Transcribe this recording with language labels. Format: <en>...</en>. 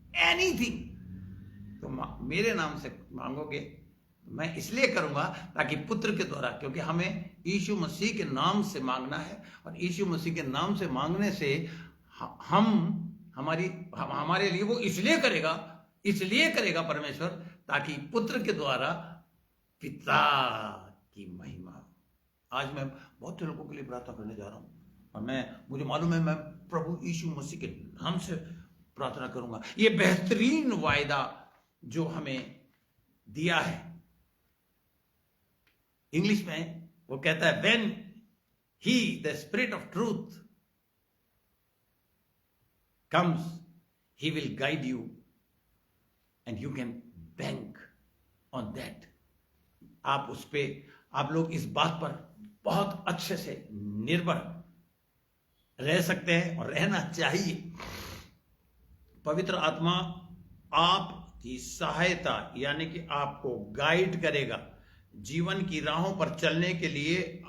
<hi>Anything तो मेरे नाम से मांगोगे मैं इसलिए करूंगा ताकि पुत्र के द्वारा, क्योंकि हमें यीशु मसीह के नाम से मांगना है, और यीशु मसीह के नाम से मांगने से हमारे लिए वो इसलिए करेगा परमेश्वर, ताकि पुत्र के द्वारा पिता की महिमा। आज मैं बहुत से लोगों के लिए प्रार्थना करने जा रहा हूं, और मुझे मालूम है मैं प्रभु यीशु मसीह के नाम से प्रार्थना करूंगा। ये बेहतरीन वायदा जो हमें दिया है, इंग्लिश में वो कहता है,</hi> <en>when he, the spirit of truth comes, he will guide you and you can bank on that।</en> <hi>आप लोग इस बात पर बहुत अच्छे से निर्भर रह सकते हैं और रहना चाहिए। पवित्र आत्मा आपकी सहायता, यानी कि आपको गाइड करेगा जीवन की राहों पर चलने के लिए।</hi>